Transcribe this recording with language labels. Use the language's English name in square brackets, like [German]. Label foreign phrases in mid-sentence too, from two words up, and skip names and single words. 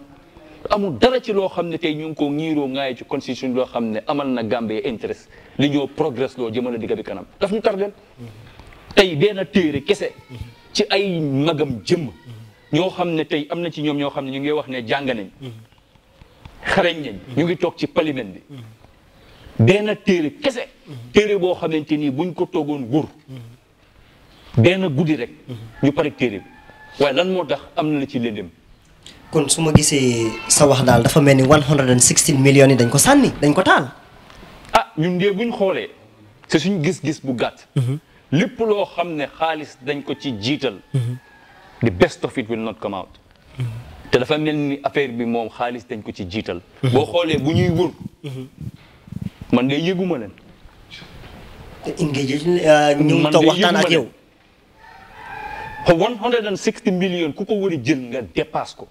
[Wolof] amul dara ci loo xam ne tey ñu ngi ko ñiiroo ŋaaye ci constitution loo xam ne amal na Gambie intérêt li ñoo progrès loo jëmale dëkk bi kanam daf ñu tardel tey benn téere kese ci ay magam jëmm ñoo xam ne tey am na ci ñoom ñoo xam ne ñu ngi wax ne jàng nañ xarañ nañ ñu ngi toog ci parlement bi benn téere kese téere boo xamante ni buñ ko toogoon wóor benn guddi rek ñu pare téere bi waaye lan moo tax am na la ci lëndëm. kon su ma gisee sa wax daal dafa mel ni 116 millions yi dañ ko sànni dañ ko taal. ñun de buñ xoolee c'est suñ gis-gis bu gàtt. lépp loo xam ne xaalis dañ ko ci jiital. [English] the best of it will not come out. [Wolof] te dafa mel ni affaire bi moom xaalis dañ ko ci jiital. boo xoolee bu ñuy wër. man de yëguma leen. engagé ñu toog waxtaan ak yow. 160 millions ku ko war a jël nga dépasse ko.